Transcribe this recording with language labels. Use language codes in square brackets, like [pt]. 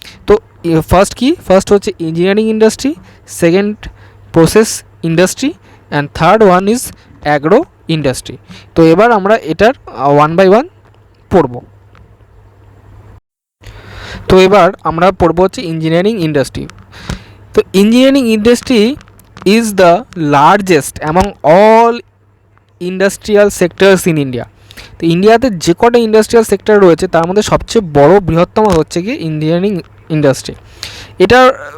[bn] তো ফার্স্ট হচ্ছে engineering industry, second process industry [en] And third one is agro industry. [bn] তো এবার আমরা এটার ওয়ান বাই ওয়ান পড়ব। তো এবার আমরা পড়ব হচ্ছে ইঞ্জিনিয়ারিং ইন্ডাস্ট্রি। [en] তো engineering industry is the largest among all industrial sectors in India. [bn] তো ইন্ডিয়াতে যে কটা ইন্ডাস্ট্রিয়াল সেক্টর রয়েছে তার মধ্যে সবচেয়ে বড় বৃহত্তম হচ্ছে কি ইঞ্জিনিয়ারিং ইন্ডাস্ট্রি। এটার